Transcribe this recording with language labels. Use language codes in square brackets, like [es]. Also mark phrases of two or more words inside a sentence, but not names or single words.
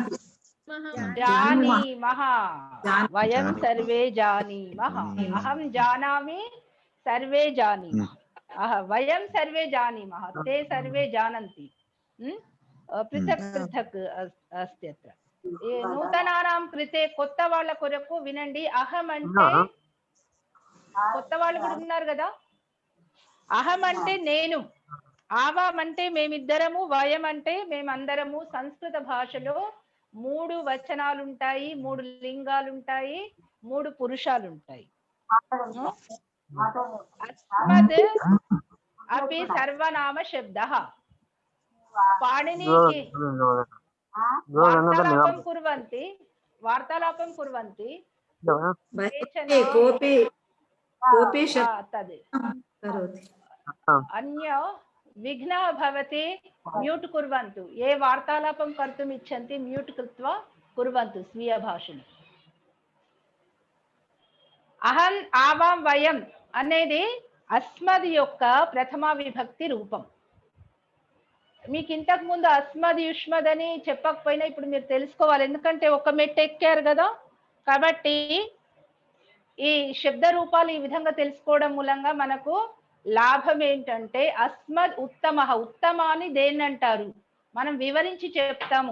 [sa] जानीमः, वयं सर्वे जानीमः। अहं जानामि, सर्वे जानीमः। वयं सर्वे जानीमः, ते सर्वे जानन्ति। पृथक् पृथक् अस्ति अत्र। नूतनानां कृते, [te] కొత్త వాళ్ళ కొరకు వినండి. అహం అంటే, కొత్త వాళ్ళు కూడా ఉన్నారు కదా. అహం అంటే నేను, ఆవాం అంటే మేమిద్దరము, వయం అంటే మేమందరము. సంస్కృత భాషలో 3 వచనాలు ఉంటాయి, 3 లింగాలు ఉంటాయి, 3 పురుషాలు ఉంటాయి. [sa] अस्मद् अपि सर्वनाम शब्दः. పాణినికి वार्तालापं कुर्वन्ति तद् अन्य विघ्नः भवति, म्यूट् कुर्वन्तु। ये वार्तालापं कर्तुम् इच्छन्ति म्यूट् कृत्वा कुर्वन्तु स्वीयभाषणे। अहं आवां वयं [te] అనేది అస్మద్ యొక్క ప్రథమ విభక్తి రూపం. మీకు ఇంతకు ముందు [sa] अस्मद् युष्मद् [te] అని చెప్పకపోయినా ఇప్పుడు మీరు తెలుసుకోవాలి, ఎందుకంటే ఒక మెట్టు ఎక్కారు కదా. కాబట్టి ఈ శబ్ద రూపాలు ఈ విధంగా తెలుసుకోవడం మూలంగా మనకు లాభం ఏంటంటే, అస్మద్ ఉత్తమ, ఉత్తమ అని దేన్ని అంటారు మనం వివరించి చెప్తాము.